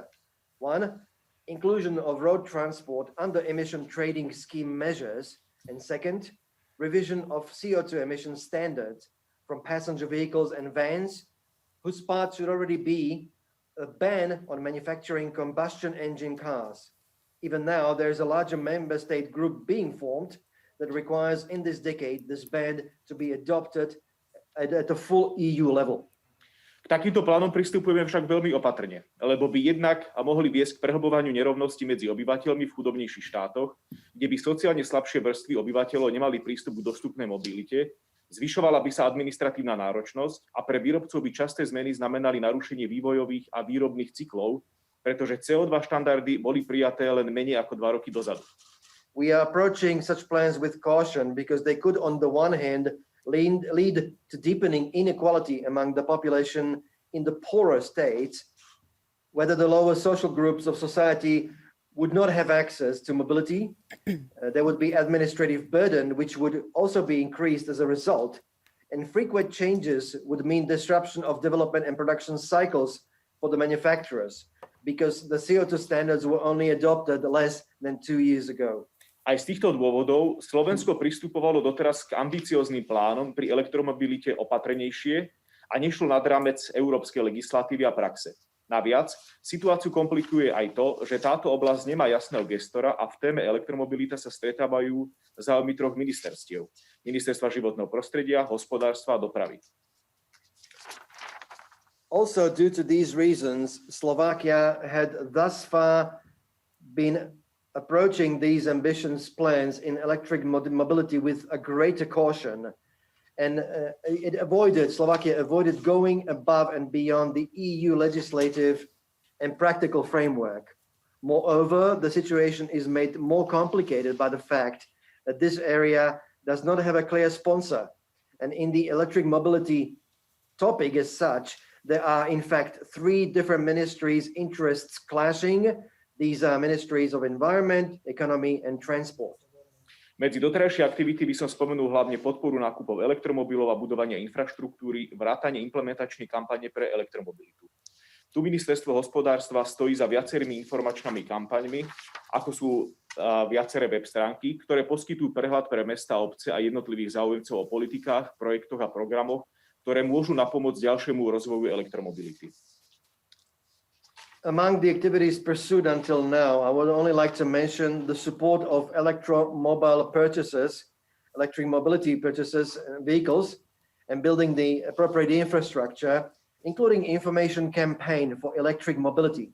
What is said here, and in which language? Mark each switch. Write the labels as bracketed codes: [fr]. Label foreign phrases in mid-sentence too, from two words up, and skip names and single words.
[en] 1, inclusion of road transport under emission trading scheme measures, and second, revision of CO2 emission standards from passenger vehicles and vans, whose part should already be a ban on manufacturing combustion engine cars. Even now, there is a larger member state group being formed that requires in this decade this ban to be adopted at a full EU level. [sk] K takýmto plánom pristupujeme však veľmi opatrne, lebo by jednak mohli viesť k prehlbovaniu nerovnosti medzi obyvateľmi v chudobnejších štátoch, kde by sociálne slabšie vrstvy obyvateľov nemali prístup k dostupnej mobilite, zvyšovala by sa administratívna náročnosť a pre výrobcov by časté zmeny znamenali narušenie vývojových a výrobných cyklov, pretože CO2 štandardy boli prijaté len menej ako 2 roky dozadu. [en] We are approaching such plans with caution because they could, on the one hand, lead to deepening inequality among the population in the poorer states, whether the lower social groups of society would not have access to mobility. There would be administrative burden, which would also be increased as a result. And frequent changes would mean disruption of development and production cycles for the manufacturers, because the CO2 standards were only adopted less than 2 years ago. [sk] Aj z týchto dôvodov Slovensko pristupovalo doteraz k ambicióznym plánom pri elektromobilite opatrnejšie a nešlo nad rámec európskej legislatívy a praxe. Naviac, situáciu komplikuje aj to, že táto oblasť nemá jasného gestora a v téme elektromobilita sa stretávajú záujmy 3 ministerstiev. Ministerstva životného prostredia, hospodárstva a dopravy. [en] Also, due to these reasons, Slovakia had thus far been approaching these ambitious plans in electric mobility with a greater caution. And Slovakia avoided going above and beyond the EU legislative and practical framework. Moreover, the situation is made more complicated by the fact that this area does not have a clear sponsor. And in the electric mobility topic as such, there are in fact 3 different ministries' interests clashing. These are ministries of environment, economy, and transport. [sk] Medzi doterajšie aktivity by som spomenul hlavne podporu nákupov elektromobilov a budovania infraštruktúry, vrátane implementačnej kampane pre elektromobilitu. Tu ministerstvo hospodárstva stojí za viacerými informačnými kampaňmi, ako sú viaceré web stránky, ktoré poskytujú prehľad pre mestá, obce a jednotlivých záujemcov o politikách, projektoch a programoch, ktoré môžu napomôcť ďalšiemu rozvoju elektromobility. [en] Among the activities pursued until now, I would only like to mention the support of electric mobility purchases, vehicles, and building the appropriate infrastructure, including information campaign for electric mobility.